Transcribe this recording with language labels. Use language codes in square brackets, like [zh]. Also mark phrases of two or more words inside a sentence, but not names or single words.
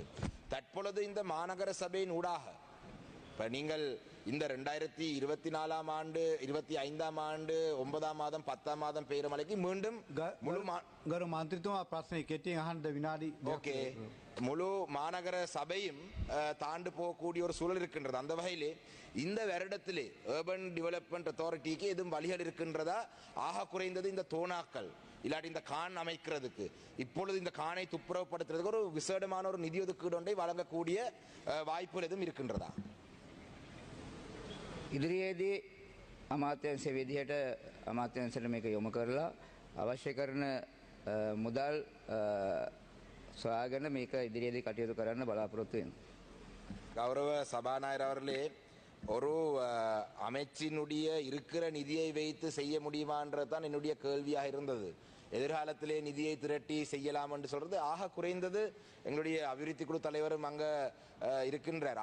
[ta] தற்பொழுது இந்த மாநகர சபையின் ஊடாக இப்போ நீங்கள் இந்த 2024ஆம் ஆண்டு 25ஆம் ஆண்டு 9ஆம் மாதம் 10ஆம் மாதம் பெய்கிற மழைக்கு மீண்டும் ஓகே முழு மாநகர சபையும் தாண்டு போகக்கூடிய ஒரு சூழல் இருக்கின்றது. அந்த வகையிலே இந்த வருடத்திலே [en] urban development authority [ta] எதுவும் வழிகள் இருக்கின்றதா? ஆக குறைந்தது இந்த தோணாக்கள் இல்லாட்டி இந்த கான் அமைக்கிறதுக்கு, இப்பொழுது இந்த கானை துப்புரவுப்படுத்துறதுக்கு ஒரு விசேடமான ஒரு நிதி ஒதுக்கீடு ஒன்றை வழங்கக்கூடிய வாய்ப்புகள் எதுவும் இருக்கின்றதா? [si] ඉදිරියේදී අමාත්‍යංශ විදිහට අමාත්‍යංශයට මේක යොමු කරලා අවශ්‍ය කරන මුදල් සොයාගෙන මේක ඉදිරියේදී කටයුතු කරන්න බලාපොරොත්තු වෙනවා. [ta] கௌரவ சபாநாயகர் அவர்களே, ஒரு அமைச்சினுடைய இருக்கிற நிதியை வைத்து செய்ய முடியுமான்றது தான் என்னுடைய கேள்வியாக இருந்தது. எதிர்காலத்திலே நிதியை திரட்டி செய்யலாம் என்று சொல்றது ஆக குறைந்தது எங்களுடைய அபிவிருத்தி குழு தலைவரும் அங்க இருக்கின்றார்.